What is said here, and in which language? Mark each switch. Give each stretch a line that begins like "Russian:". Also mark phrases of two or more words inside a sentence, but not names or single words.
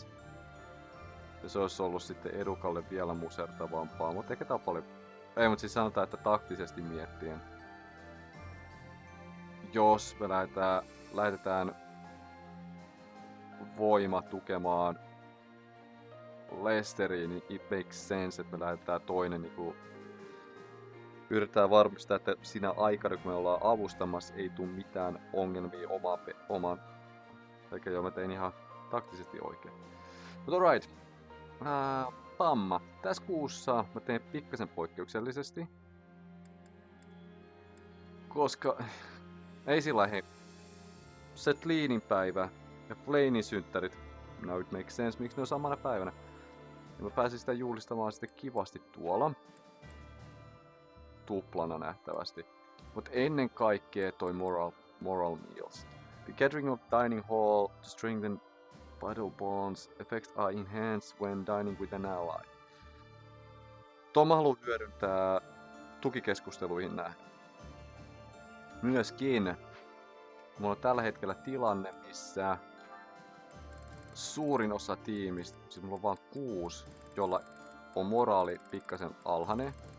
Finnish: Ja se olisi ollut sitten edukalle vielä musertavampaa, mutta ehkä tää on paljon... Ei, mutta siis sanotaan, että taktisesti miettien. Jos me lähetetään voima tukemaan Leicesteriin, niin
English: it makes sense,
Finnish: että me lähetetään toinen niinku... Yritetään varmistaa, että siinä aikana, kun me ollaan avustamassa, ei tule mitään ongelmia omaan... Eikä joo, mä tein ihan taktisesti oikein.
English: But alright.
Finnish: Pamma. Tässä kuussa mä teen pikkasen poikkeuksellisesti. Koska... Ei sillä hei. Setlinin päivä ja Flainin synttärit.
English: Now it makes sense,
Finnish: miksi ne on samana päivänä. Ja mä pääsin sitä juhlistamaan sitten kivasti tuolla. Tuplana nähtävästi. Mut ennen kaikkea toi
English: moral meals. The gathering of dining hall to strengthen vital bonds effects are enhanced when dining with an ally.
Finnish: Tuon mä haluan hyödyntää tukikeskusteluihin nähden. Myöskin mulla on tällä hetkellä tilanne, missä suurin osa tiimistä, siis mulla on vaan 6, jolla on moraali pikkasen alhainen.